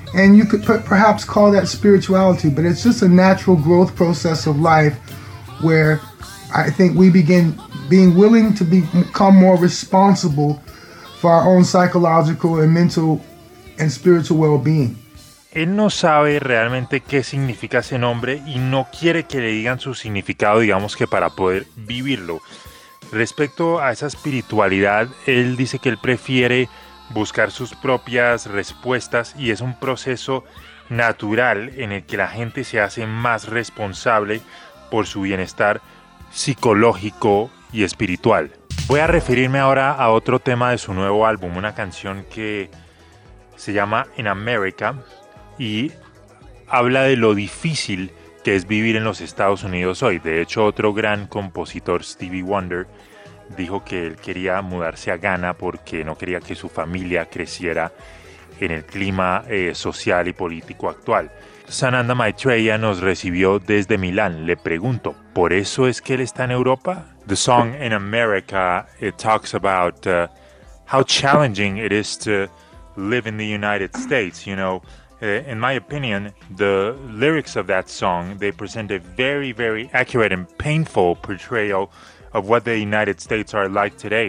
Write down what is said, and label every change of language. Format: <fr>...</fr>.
<en>And you could perhaps call that spirituality, but it's just a natural growth process of life where I think we begin being willing to become more responsible for our own psychological and mental and spiritual well-being.</en> <es>Él no sabe realmente qué significa ese nombre y no quiere que le digan su significado, digamos que para poder vivirlo. Respecto a esa espiritualidad, él dice que él prefiere buscar sus propias respuestas y es un proceso natural en el que la gente se hace más responsable por su bienestar psicológico y espiritual. Voy a referirme ahora a otro tema de su nuevo álbum, una canción que se llama In America. Y habla de lo difícil que es vivir en los Estados Unidos hoy. De hecho, otro gran compositor, Stevie Wonder, dijo que él quería mudarse a Ghana porque no quería que su familia creciera en el clima social y político actual. Sananda Maitreya nos recibió desde Milán. Le pregunto, ¿por eso es que él está en Europa?</es> <en>The song In America, it talks about how challenging it is to live in the United States, you know. In my opinion, the lyrics of that song, they present a very, very accurate and painful portrayal of what the United States are like today.</en>